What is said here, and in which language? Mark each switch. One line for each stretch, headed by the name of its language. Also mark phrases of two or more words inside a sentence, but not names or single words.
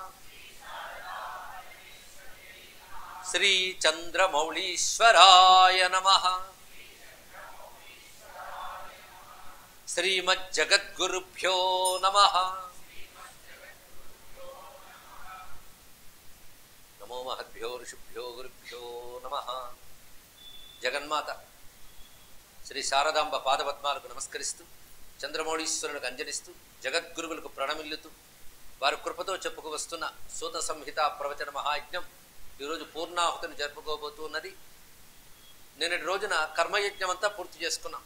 Sanskrit: श्री चंद्रमौळीश्वराय नमः श्रीमज्जगद्गुरुभ्यो नमः नमो महद्भ्यो ऋषिभ्यो गुरुभ्यो नमः
Telugu: जगन्माత శ్రీ శారదాంబ పాదపద్మాలకు నమస్కరిస్తూ చంద్రమౌళీశ్వరులకు అంజలిస్తూ జగద్గురువులకు ప్రణమిల్లుతూ వారి కృపతో చెప్పుకు వస్తున్న సూత సంహిత ప్రవచన మహాయజ్ఞం ఈరోజు పూర్ణాహుతిని జరుపుకోబోతున్నది. నిన్నటి రోజున కర్మయజ్ఞం అంతా పూర్తి చేసుకున్నాం.